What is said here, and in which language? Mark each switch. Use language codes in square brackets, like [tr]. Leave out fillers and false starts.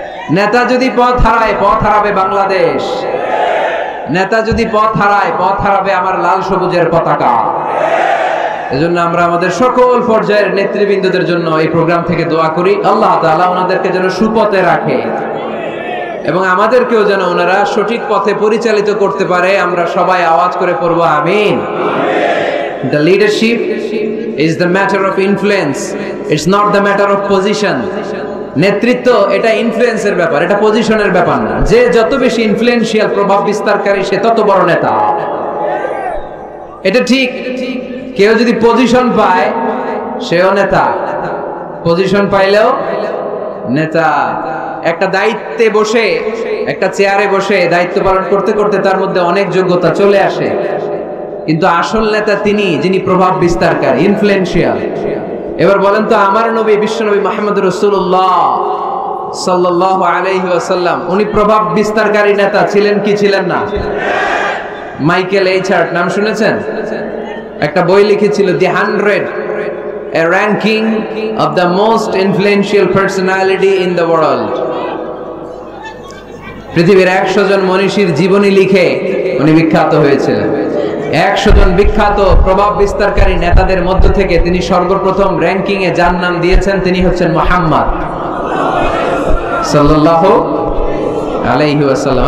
[bn] নেতা যদি পথ হারায়, পথ হারাবে বাংলাদেশ। নেতা যদি পথ হারায়, পথ হারাবে আমার লাল সবুজের পতাকা। এজন্য আমরা আমাদের সকল পর্যায়ের নেতৃবৃন্দদের জন্য এই প্রোগ্রাম থেকে দোয়া করি, আল্লাহ তাআলা ওনাদেরকে যেন সুপথে রাখে এবং আমাদেরকেও যেন ওনারা সঠিক পথে পরিচালিত করতে পারে। আমরা সবাই আওয়াজ করে পড়ব আমিন। [en] The leadership is the matter of influence, it's not the matter of position. [bn] নেতৃত্ব এটা ইনফ্লুয়েন্সের ব্যাপার, এটা পজিশনের ব্যাপার না। যে যত বেশি ইনফ্লুয়েন্সিয়াল, প্রভাব বিস্তারকারী, সে তত বড় নেতা। এটা ঠিক। কেউ যদি পজিশন পায় সেও নেতা, পজিশন পাইলেও নেতা। একটা দায়িত্বে বসে, একটা চেয়ারে বসে দায়িত্ব পালন করতে করতে তার মধ্যে অনেক যোগ্যতা চলে আসে, কিন্তু আসল নেতা তিনি যিনি প্রভাব বিস্তারকারী, ইনফ্লুয়েন্সিয়াল। এবার বলেন তো, আমার নবী বিশ্বনবী মুহাম্মদ রাসূলুল্লাহ সাল্লাল্লাহু আলাইহি ওয়াসাল্লাম উনি প্রভাব বিস্তারকারী নেতা ছিলেন কি ছিলেন না? মাইকেল এইচার্ট নাম শুনেছেন? একটা বই লিখেছিল, দি 100, [en] a ranking of the most influential personality in the world। [bn] পৃথিবীর 100 জন মনীষীর জীবনী লিখে উনি বিখ্যাত হয়েছিলেন। 100 জন বিখ্যাত প্রভাব বিস্তারকারী নেতাদের মধ্য থেকে তিনি সর্বপ্রথম র্যাঙ্কিং এ যার নাম দিয়েছেন তিনি হচ্ছেন মুহাম্মদ সাল্লাল্লাহু আলাইহি ওয়াসাল্লাম।